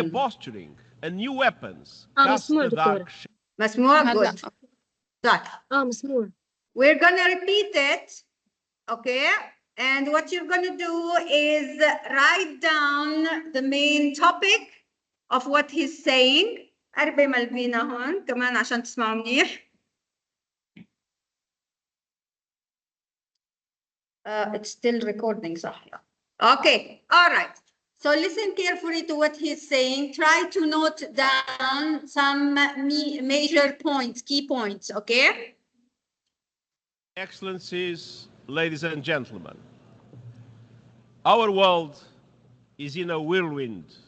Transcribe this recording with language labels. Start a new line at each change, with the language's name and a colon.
English: Posturing and new weapons cast
Arabic: مسموع the دكتورة. dark مسموع؟ هلا.
English: good.
Arabic: طيب. مسموع.
English: We're gonna repeat it, okay? And what you're gonna do is write down the main topic of what he's saying.
Arabic: قربي ملبينا هون كمان عشان تسمعوا منيح.
English: It's still recording,
Arabic: صح؟
English: Okay, all right. So listen carefully to what he's saying. Try to note down some major points, key points, okay? Excellencies, ladies and gentlemen, our world is in a whirlwind.